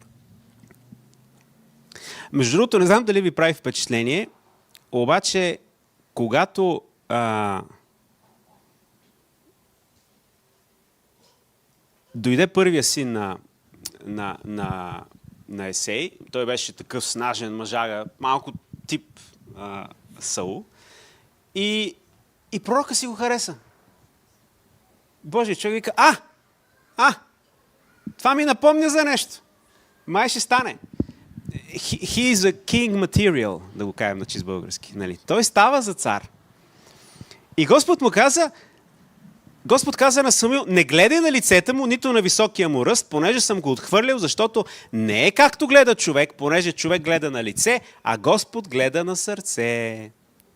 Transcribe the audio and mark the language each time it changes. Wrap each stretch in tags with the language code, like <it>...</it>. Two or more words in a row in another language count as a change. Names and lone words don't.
<bg>Между другото, не знам дали ви прави впечатление, обаче, когато дойде първия син на Есей, той беше такъв снажен мъжага, малко тип Саул, и пророка си го хареса. Божий човек вика, това ми напомня за нещо. Май ще стане.</bg> <en>He is a king material,</en> <bg>да го кажем на чист български. Нали? Той става за цар. И Господ каза на Самуил, не гледай на лицето му, нито на високия му ръст, понеже съм го отхвърлил, защото не е както гледа човек, понеже човек гледа на лице, а Господ гледа на сърце.</bg>